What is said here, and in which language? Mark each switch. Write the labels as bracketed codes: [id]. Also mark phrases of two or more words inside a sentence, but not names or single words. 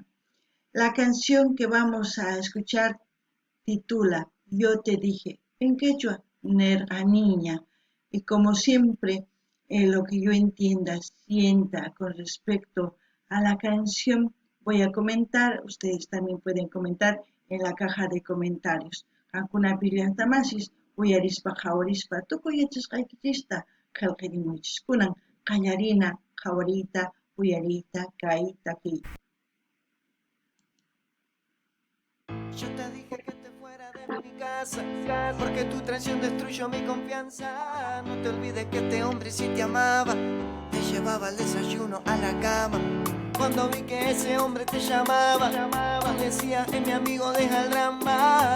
[es] La canción que vamos a escuchar titula Yo te dije, en quechua, Nerga niña. Y como siempre, lo que yo entienda, sienta con respecto a la canción, voy a comentar. Ustedes también pueden comentar en la caja de comentarios. [qu] Kankuna pillantamasis, uyarispa jawarispa, tukuyachasqaykichista, qillqirimuchis kunan, qallarina, jawarita, uyarita, kaita, ki. [es] Yo te dije que te fuera de mi casa, porque tu traición destruyó mi confianza. No te olvides que este hombre sí te amaba, te llevaba el desayuno a la cama. Cuando vi que ese hombre te llamaba, decía, es mi amigo, deja el drama.